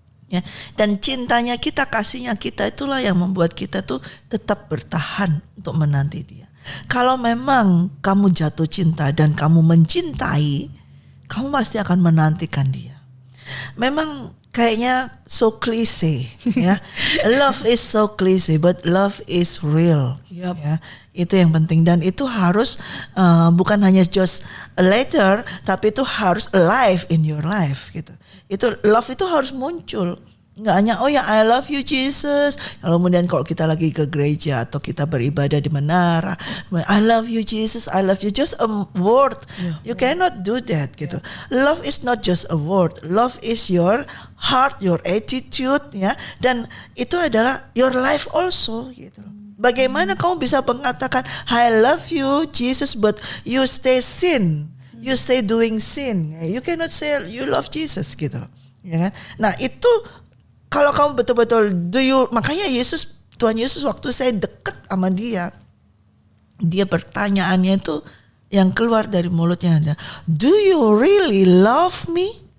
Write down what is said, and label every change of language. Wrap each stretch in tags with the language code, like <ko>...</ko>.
<id>Ya, dan cintanya kita, kasihnya kita itulah yang membuat kita tuh tetap bertahan untuk menanti Dia. Kalau memang kamu jatuh cinta dan kamu mencintai, kamu pasti akan menantikan Dia. Memang kayaknya</id> <en>so cliche</en> <id>ya.</id> <en>Love is so cliche, but love is real. Yep.</en> <id>Ya, itu yang penting, dan itu harus bukan hanya</id> <en>just a letter,</en> <id>tapi itu harus</id> <en>alive in your life</en> <id>gitu. Itu love itu harus muncul Nggak hanya oh ya</id> <en>I love you Jesus.</en> <id>Kemudian kalau kita lagi ke gereja atau kita beribadah di menara,</id> <en>I love you Jesus, I love you, just a word. You cannot do that</en> <id>gitu.</id> <en>Love is not just a word. Love is your heart, your attitude ya.</en> <id>Dan itu adalah</id> <en>your life also</en> <id>gitu. Bagaimana kamu bisa mengatakan</id> <en>I love you Jesus but you stay sin, you stay doing sin. You cannot say you love Jesus</en> <id>gitu loh. Ya kan? Nah itu kalau kamu betul-betul makanya Tuhan Yesus waktu saya dekat sama dia pertanyaannya itu yang keluar dari mulutnya ada,</id> <en>do you really love me?</en>